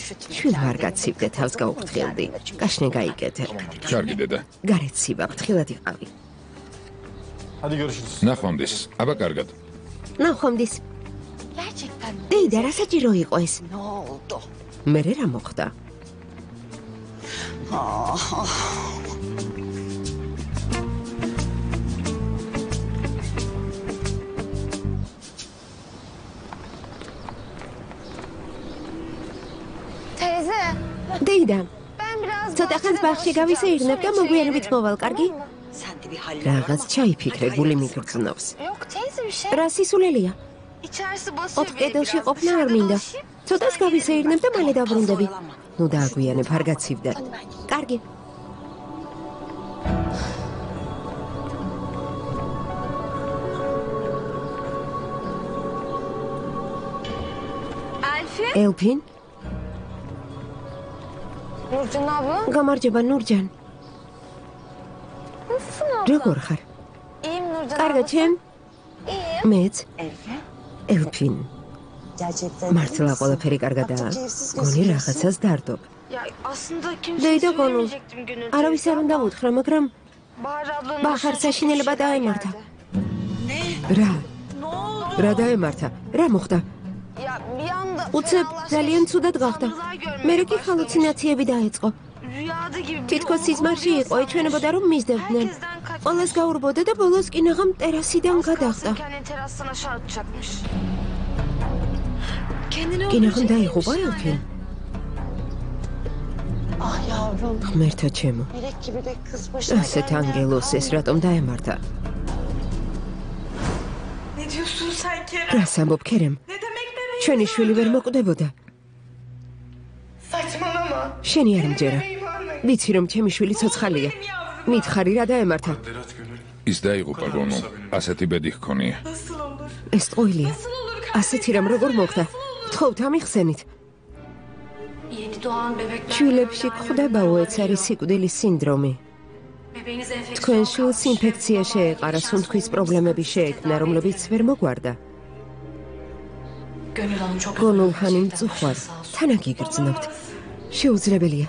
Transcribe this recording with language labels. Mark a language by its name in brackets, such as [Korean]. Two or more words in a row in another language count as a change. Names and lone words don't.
[Georgian] შვილ არ გაცივდე, თავს გავუხთხილდი. გაშნე გაიკეთე. კარგი დედა. გარეთ ცივა, ფრთხილად იყავი. ნახვამდის. აბა კარგად. ნახვამდის. დეიდა, რა საჭირო იყო ეს? მე რა მოხდა? [Turkish] Teyze, [Georgian] დეიდა, [Turkish] ben biraz [Georgian] ცოტა ხანს ბაღში გავისეირნებ და მოგვიანებით მოვალ, კარგი? რაღაც ჩაიფიქრე, გული მიგრძნობს. [Turkish] Yok teyze bir şey. [Georgian] რა სისულელია? [Turkish] İçerisi basıyor. [Georgian] ოთხ კედელში ყოფნა არ მინდა. ცოტას გავისეირნებ და მალე დაბრუნდები. ნუ დააგვიანებ, არ გაცივდე. კარგი. ელფინ? [Turkish] Nurcan abla. [Georgian] გამარჯობა, ნურჯან. [Turkish] Nasılsın abla? [Georgian] როგორ ხარ? [Turkish] İyiyim Nurcan [Georgian] კარგად, [Turkish] abla. [Georgian] ჩემ? [Turkish] İyiyim. [Georgian] მეც. ელფინ. მართლა ყველაფერი კარგადაა. გონი რაღაცას დარდობ. [Turkish] Ya aslında kimse [Georgian] დეიდა გონულ. [Turkish] söylemeyecektim gönül. [Georgian] არავის არ უნდა უთხრა, მაგრამ [Turkish] Bahar ablanın [Georgian] ბახარ [Turkish] başına [Georgian] საშინელება [Turkish] çok şeyler [Georgian] დაემართა. [Turkish] geldi. [Georgian] რა? რა დაემართა? რა მოხდა? [Turkish] Ya bir anda [Georgian] უცებ ძალიან ცუდად გახდა. მერე კი ჰალუცინაციები დაეწყო. [Turkish] Rüyada gibi bir [Georgian] თითქოს სიზმარში იყო, ეჩვენებოდა რომ მისდევდნენ. [Turkish] herkesten kaçmış. [Georgian] ყველას გაურბოდა და ბოლოს კინაღამ ტერასიდან გადახდა. [Turkish] Kendini terastan aşağı atacakmış. [Georgian] კინაღამ დაიღუპა ელფინ. [Turkish] Ah yavrum. [Georgian] ღმერთო ჩემო. [Turkish] Melek gibi de kız başına [Georgian] ასეთ [Turkish] geldi. [Georgian] ანგელოს ეს რატომ დაემართა? [Turkish] Ne diyorsun sen Kerem? [Georgian] რას ამბობ ქერემ? [Turkish] Ne demek bebeğim? [Georgian] ჩვენი შვილი ვერ მოკვდებოდა. [Turkish] Saçmalama. [Georgian] შენი არ მჯერა. [Turkish] Bebeğim ölmedi. [Georgian] ვიცი რომ ჩემი შვილი ცოცხალია. მითხარი რა დაემართა? ის დაიღუპა გონო. ასეთი ბედი ჰქონია. [Turkish] Nasıl olur? [Georgian] ეს ტყუილია. [Turkish] Nasıl olur? [Georgian] ასეთი რამ როგორ მოხდა? თხოვთ ამიხსენით. [Turkish] Yeni doğan bebekler [Georgian] შვილებში გვხვდებაო ეს არის სიკვდილის სინდრომი. თქვენ შვილს ინფექცია შეეყარა, სუნთქვის პრობლემები შეექმნა, რომლებიც ვერ მოგვარდა. გონულ ხანი მწუხვარ, თან აგიგრძნობთ. შეუძლებელია.